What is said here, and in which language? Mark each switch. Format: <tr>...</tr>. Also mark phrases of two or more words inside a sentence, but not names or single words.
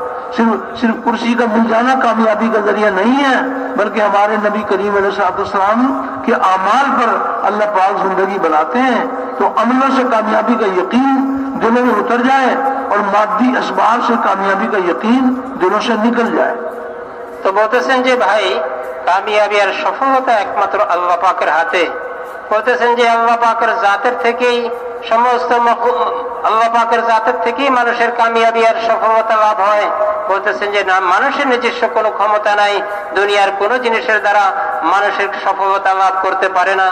<ur>صرف کرسی کا مل جانا کامیابی کا ذریعہ نہیں ہے, بلکہ ہمارے نبی کریم علیہ السلام کے اعمال پر اللہ پاک زندگی بناتے ہیں. تو عملوں سے کامیابی کا یقین دلوں میں اتر جائے اور مادی اسباب سے کامیابی کا یقین دلوں سے نکل جائے.</ur> <bn>তো বলতেছেন যে ভাই, কামিয়াবি আর সফলতা একমাত্র আল্লাহ পাকের হাতে. বলতেছেন যে আল্লাহ পাকের জাতের থেকেই সমস্ত আল্লাহ পাকের জাতের থেকেই মানুষের কামিয়াবি আর সফলতা লাভ হয়. বলতেছেন যে না, মানুষের নিজস্ব কোনো ক্ষমতা নাই, দুনিয়ার কোনো জিনিসের দ্বারা মানুষের সফলতা লাভ করতে পারে না.</bn>